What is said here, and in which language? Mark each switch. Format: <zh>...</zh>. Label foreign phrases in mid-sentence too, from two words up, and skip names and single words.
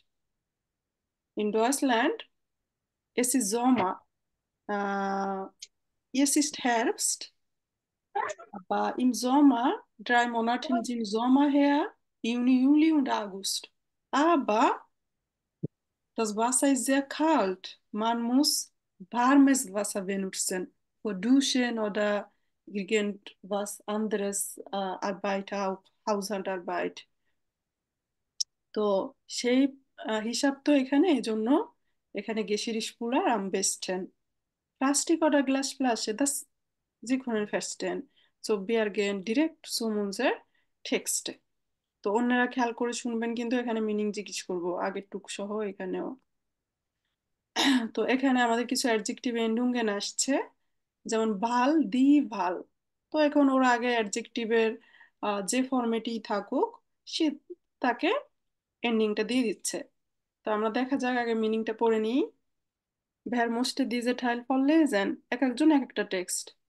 <de>In Deutschland es ist Sommer, äh, es ist Herbst, aber im Sommer 3 Monate sind Sommer her, Juni, Juli und August. Aber das Wasser ist sehr kalt. Man muss warmes Wasser benutzen. Für Duschen oder irgendwas anderes, Arbeit auch, Haushaltarbeit.</de> <bn>তো সেই হিসাব তো এখানে এই জন্য এখানে</bn> <de>Geschirrspüler am besten. Plastik oder Glasflasche, das Sie können verstehen. So wir gehen direkt zu unser Text.</de> <bn>তো অন্যরা খেয়াল করে শুনবেন, কিন্তু এখানে মিনিং জিজ্ঞেস করবো আগের টুক সহ এখানেও। তো এখানে আমাদের কিছু</bn> <de>Adjektiv Endungen</de> <bn>আসছে, যেমন ভাল দি ভাল। তো এখন ওরা আগে অ্যাডজেক্টিভের যে ফরম্যাটেই থাকুক সে তাকে এন্ডিংটা দিয়ে দিচ্ছে। তো আমরা দেখা যাক, আগে মিনিংটা পড়ে নিই।</bn> <de>Wer musste diese Teil vorlesen?</de> <bn>এক একজন এক একটা টেক্সট।</bn>